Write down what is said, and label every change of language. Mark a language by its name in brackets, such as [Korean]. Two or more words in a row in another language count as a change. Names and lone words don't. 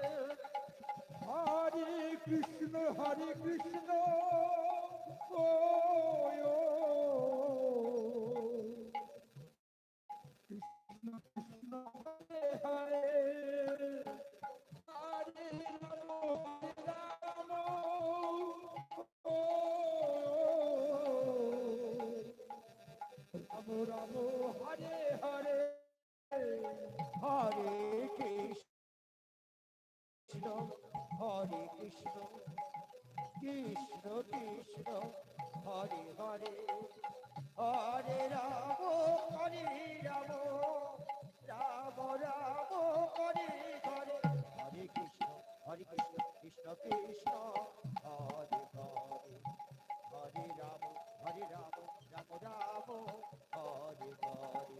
[Sanskrit] हरे कृष्ण ओ कृष्ण कृष्ण हरे हरे हरे राम ओ राम राम हरे हरे हरे कृष्ण हरे कृष्ण कृष्ण कृष्ण हरे हरे हरे राम राम राम हरे हरे हरे कृष्ण कृष्ण कृष्ण हरे हरे हरे राम राम राम हरे हरे